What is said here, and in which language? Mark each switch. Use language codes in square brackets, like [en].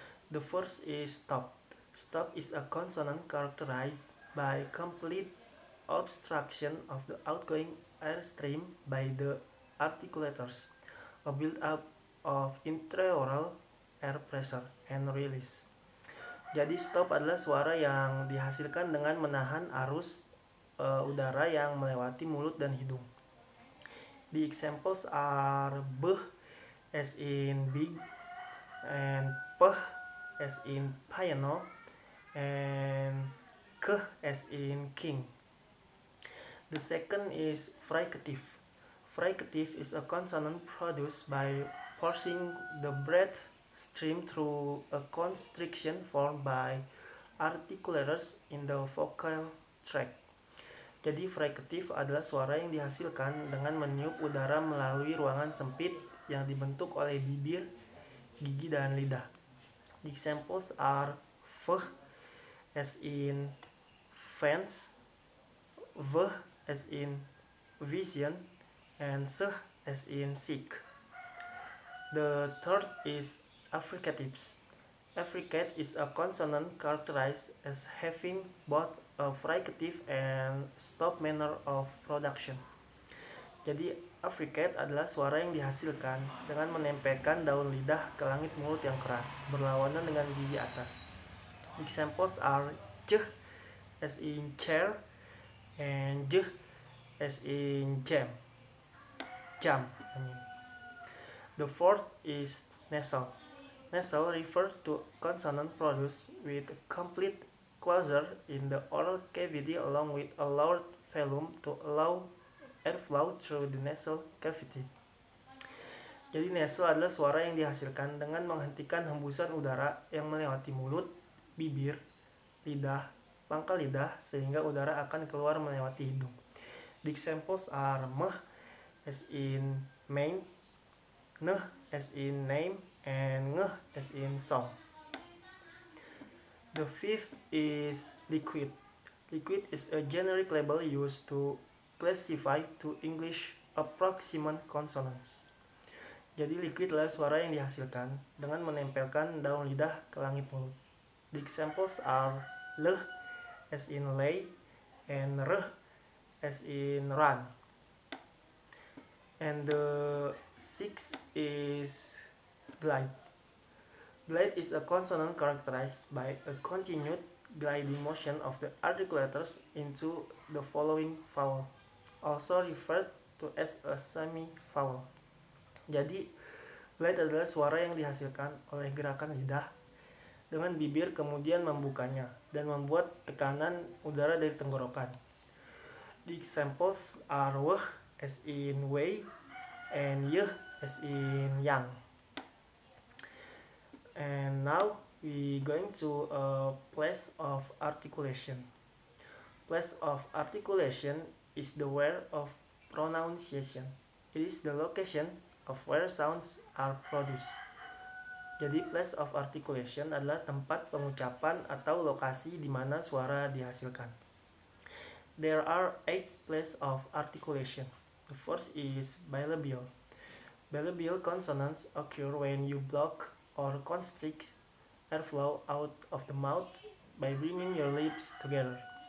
[en] The first is stop. Stop is a consonant characterized by complete obstruction of the outgoing airstream by the articulators, a build-up of intraoral air pressure and release. [id] Jadi stop adalah suara yang dihasilkan dengan menahan arus udara yang melewati mulut dan hidung. [en] The examples are b as in big, and p as in piano, and k as in king. The second is fricative. Fricative is a consonant produced by forcing the breath stream through a constriction formed by articulators in the vocal tract. [id] Jadi fricative adalah suara yang dihasilkan dengan meniup udara melalui ruangan sempit yang dibentuk oleh bibir, gigi, dan lidah. [en] The examples are v as in fence, v as in vision, and s as in sick. The third is affricatives. Affricate is a consonant characterized as having both a fricative and stop manner of production. [id] Jadi affricate adalah suara yang dihasilkan dengan menempelkan daun lidah ke langit mulut yang keras, berlawanan dengan gigi atas. [en] Examples are j as in chair, and j as in jam. The fourth is nasal. Nasal refers to consonant produced with complete closure in the oral cavity along with a lowered volume to allow airflow through the nasal cavity. [id] Jadi nasal adalah suara yang dihasilkan dengan menghentikan hembusan udara yang melewati mulut, bibir, lidah, pangkal lidah sehingga udara akan keluar melewati hidung. [en] The examples are meh as in main, neh as in name, and ngeh as in song. The fifth is liquid. Liquid is a generic label used to classify two English approximant consonants. [id] Jadi liquid adalah suara yang dihasilkan dengan menempelkan daun lidah ke langit mulut. [en] The examples are leh as in lay, and reh as in run. And the sixth is glide. Glide is a consonant characterized by a continued gliding motion of the articulators into the following vowel, also referred to as a semi-vowel. [id] Jadi, glide adalah suara yang dihasilkan oleh gerakan lidah dengan bibir kemudian membukanya dan membuat tekanan udara dari tenggorokan. [en] The examples are weh as in way, and yeh as in yang. And now we going to a place of articulation. Place of articulation is the where of pronunciation. It is the location of where sounds are produced. [id] Jadi place of articulation adalah tempat pengucapan atau lokasi di mana suara dihasilkan. [en] There are 8 places of articulation. The first is bilabial. Bilabial consonants occur when you block or constrict airflow out of the mouth by bringing your lips together.